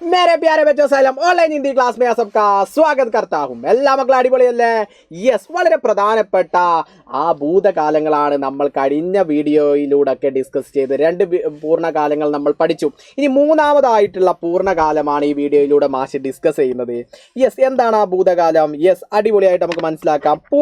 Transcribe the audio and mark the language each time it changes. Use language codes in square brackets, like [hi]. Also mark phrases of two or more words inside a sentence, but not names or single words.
[hi] मेरे प्यारे बच्चों सलाम [en] online Hindi class [hi] में सबका स्वागत करता हूं [ml] എല്ലാ മക്കളും അടിപൊളിയല്ലേ യെസ് വളരെ പ്രധാനപ്പെട്ട ആ ഭൂതകാലങ്ങളാണ് നമ്മൾ കഴിഞ്ഞ വീഡിയോയിലൂടെ ഒക്കെ ഡിസ്കസ് ചെയ്ത് രണ്ട് പൂർണ്ണകാലങ്ങൾ നമ്മൾ പഠിച്ചു ഇനി മൂന്നാമതായിട്ടുള്ള പൂർണ്ണകാലമാണ് ഈ വീഡിയോയിലൂടെ മാഷ് ഡിസ്കസ് ചെയ്യുന്നത് യെസ് എന്താണ് ആ ഭൂതകാലം യെസ് അടിപൊളിയായിട്ട് നമുക്ക് മനസ്സിലാക്കാം